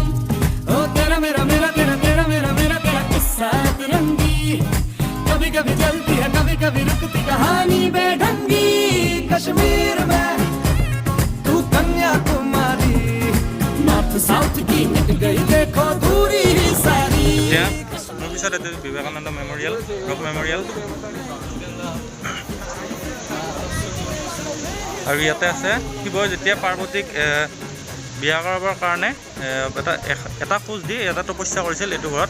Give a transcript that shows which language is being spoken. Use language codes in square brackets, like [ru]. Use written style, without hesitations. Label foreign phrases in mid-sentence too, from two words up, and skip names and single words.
[hi] ओ तेरा मेरा मेरा तेरा तेरा मेरा मेरा तेरा किस्सा तिरंगी कभी कभी चलती है कभी कभी रुकती कहानी बेढंगी। कश्मीर में तू कन्याकुमारी, [en] North South [hi] की मिट गई देखो दूरी ही सारी। [as] মোৰ পিছত এইটো বিবেকানন্দ মেমোৰিয়েল ৰক মেমোৰিয়েল আৰু ইয়াতে আছে শিৱই যেতিয়া পাৰ্বতীক বিয়া কৰাবৰ কাৰণে এটা খোজ দি এটা তপস্যা কৰিছিল এইটো ঘৰত।